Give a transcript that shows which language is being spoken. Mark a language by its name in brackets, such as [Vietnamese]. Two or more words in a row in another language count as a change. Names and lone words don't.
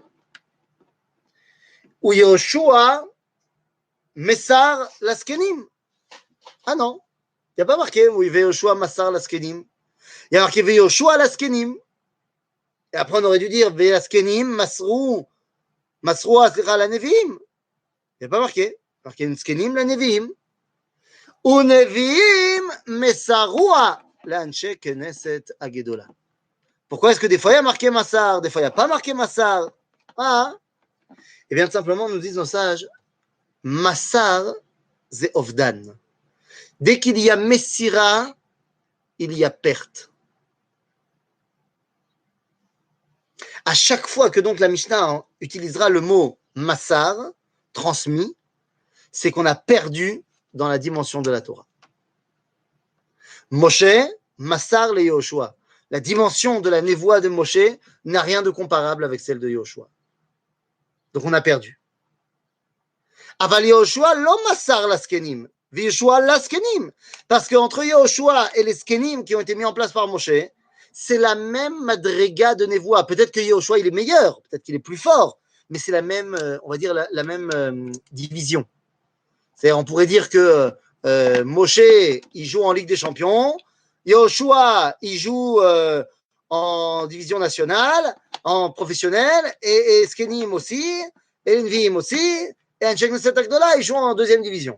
[Hebrew] ויהושע מסר לזקנים. [French] Ah non, il n'y a pas marqué [Hebrew] ויהושע מסר לזקנים. [French] Il y a marqué [Hebrew] יהושע לזקנים. [French] Et après on aurait dû dire [Hebrew] וזקנים מסרוה לנביאים. [French] Il n'y a pas marqué. Marqué [Hebrew] זקנים לנביאים. ונביאים מסרוה לאנשי כנסת הגדולה. [French] Pourquoi est-ce que des fois il y a marqué Massar, des fois il n'y a pas marqué Massar? Ah, et bien tout simplement, nous disent nos sages, Massar, c'est Ovdan. Dès qu'il y a Messira, il y a perte. À chaque fois que donc la Mishnah utilisera le mot Massar, transmis, c'est qu'on a perdu dans la dimension de la Torah. [Hebrew] משה, מסר ליהושע. [French] La dimension de la névoie de Moshe n'a rien de comparable avec celle de Yehoshua. Donc on a perdu. [Hebrew] אבל יהושע לא מסר לזקנים. יהושע לזקנים. [French] Parce qu'entre Yehoshua et les Skenim qui ont été mis en place par Moshe, c'est la même madriga de névoie. Peut-être que Yehoshua il est meilleur, peut-être qu'il est plus fort, mais c'est la même, on va dire, la même division. C'est-à-dire, on pourrait dire que Moshe, il joue en Ligue des Champions, Yehoshua, il joue en division nationale, en professionnel, et Skenim aussi, et Neviim aussi, et [Hebrew] אנשי כנסת הגדולה, [French] il joue en 2e division.